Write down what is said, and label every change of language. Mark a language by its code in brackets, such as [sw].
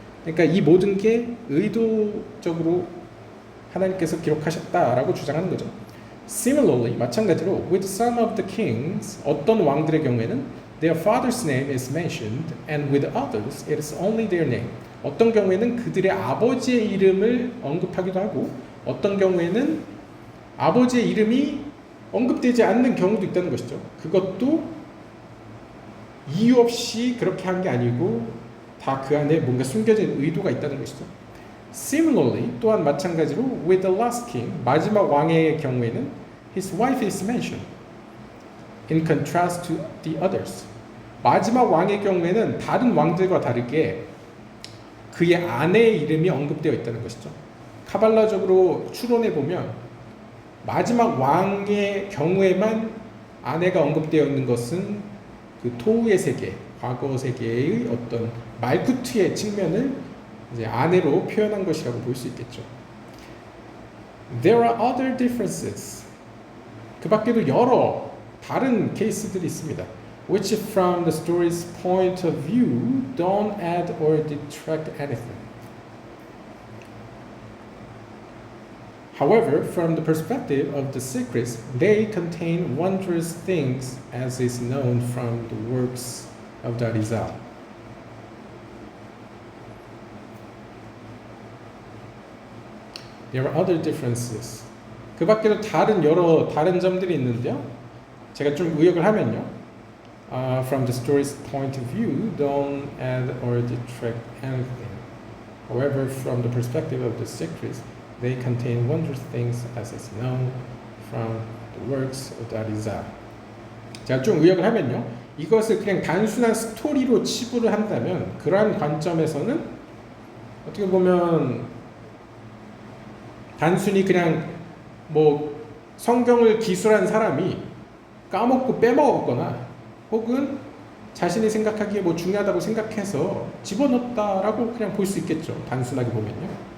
[ko] 그러니까 이 모든 게 의도적으로 하나님께서 기록하셨다라고 주장하는 거죠. [en] Similarly, [ko] 마찬가지로 [en] with some of the kings, [ko] 어떤 왕들의 경우에는 [en] their father's name is mentioned, and with others it is only their name. [ko] 어떤 경우에는 그들의 아버지의 이름을 언급하기도 하고 어떤 경우에는 아버지의 이름이 언급되지 않는 경우도 있다는 것이죠. 그것도 이유 없이 그렇게 한 게 아니고 다 그 안에 뭔가 숨겨진 의도가 있다는 것이죠. [en] Similarly, [ko] 또한 마찬가지로 [en] with the last king, [ko] 마지막 왕의 경우에는 [en] his wife is mentioned in contrast to the others. [ko] 마지막 왕의 경우에는 다른 왕들과 다르게 그의 아내의 이름이 언급되어 있다는 것이죠. 카발라적으로 추론해 보면 마지막 왕의 경우에만 아내가 언급되어 있는 것은 그 토우의 세계, 과거 세계의 어떤 말쿠트의 측면을 이제 아내로 표현한 것이라고 볼 수 있겠죠. [en] There are other differences. [ko] 그 밖에도 여러 다른 케이스들이 있습니다. [en] Which from the story's point of view don't add or detract anything. However, from the perspective of the secrets, they contain wondrous things as is known from the works of the Arizal. There are other differences. [ko] 그 밖에도 다른 점들이 있는데요. 제가 좀 의역을 하면요. [en] From the story's point of view, don't add or detract anything. However, from the perspective of the secrets, they contain wondrous things as is known from the works of the Arizal. [ko] 제가 좀 의역을 하면요. 이것을 그냥 단순한 스토리로 치부를 한다면 그러한 관점에서는 어떻게 보면 단순히 그냥 뭐 성경을 기술한 사람이 까먹고 빼먹었거나 혹은 자신이 생각하기에 뭐 중요하다고 생각해서 집어넣었다라고 그냥 볼 수 있겠죠. 단순하게 보면요.